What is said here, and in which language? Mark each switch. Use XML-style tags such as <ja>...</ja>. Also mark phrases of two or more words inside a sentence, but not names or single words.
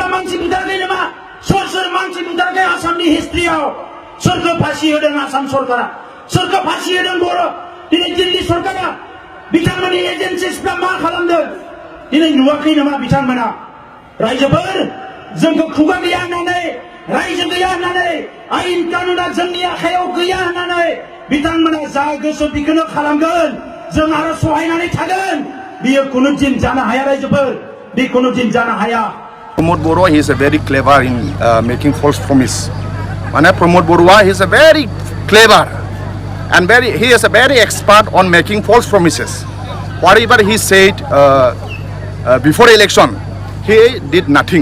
<brx>मानसि बुथाराखै नामा सोर मानसि बुथाराखै आसामनि हिस्ट्रियाव सोरखौ फासि होदों आसाम सरकारा सोरखौ फासि होदों बर' दिनै दिल्ली सरकारा बिथांमोननि एजेन्सिसफ्रा मा खालामदों दिनै नुवाखै नामा बिथांमोना रायजोफोर जोंखौ खुगा गैया होननानै रायजो गैया होननानै आयेन कानुना जोंनि आखायाव गैया होननानै बिथांमोना जा गोसो बेखौनो खालामगोन जों आरो सहायनानै थागोन बियो खुनु दिन जानो हाया रायजोफोर बे खुनु दिन जानो हाया</brx> <en>Pramod Boro, he is a very clever in making false promise. Pramod Boro, he is a very clever and he is a very expert on making false promises. Whatever he said before election, he did nothing.</en>